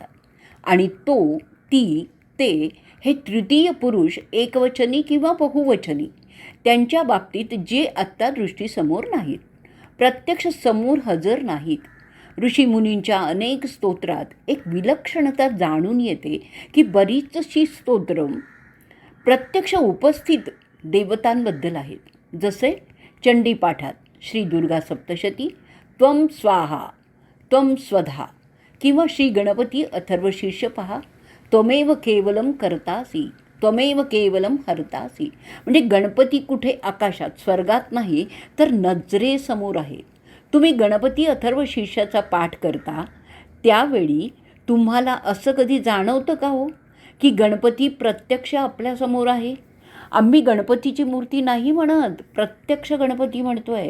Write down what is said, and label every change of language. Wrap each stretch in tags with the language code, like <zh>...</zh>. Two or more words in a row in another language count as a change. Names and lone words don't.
<mr>आणि तो, ती, ते हे तृतीय पुरुष एकवचनी किंवा बहुवचनी त्यांच्या बाबतीत जे आत्ता दृष्टीसमोर नाहीत, प्रत्यक्ष समोर हजर नाहीत. ऋषीमुनींच्या अनेक स्तोत्रात एक विलक्षणता जाणून येते की बरीचशी स्तोत्र प्रत्यक्ष उपस्थित देवतांबद्दल आहेत. जसे चंडीपाठात श्री दुर्गा सप्तशती</mr> <sa>त्वं स्वाहा त्वं स्वधा,</sa> <mr>किंवा श्री गणपती अथर्वशीर्ष पहा,</mr> <sa>त्वमेव केवलम करतासी त्वमेव केवलम हरतासी.</sa> <mr>म्हणजे गणपती कुठे आकाशात, स्वर्गात नाही तर नजरेसमोर आहे. तुम्ही गणपती अथर्वशीर्षाचा पाठ करता त्यावेळी तुम्हाला असं कधी जाणवतं का हो की गणपती प्रत्यक्ष आपल्यासमोर आहे? आम्ही गणपतीची मूर्ती नाही म्हणत, प्रत्यक्ष गणपती म्हणतोय.</mr>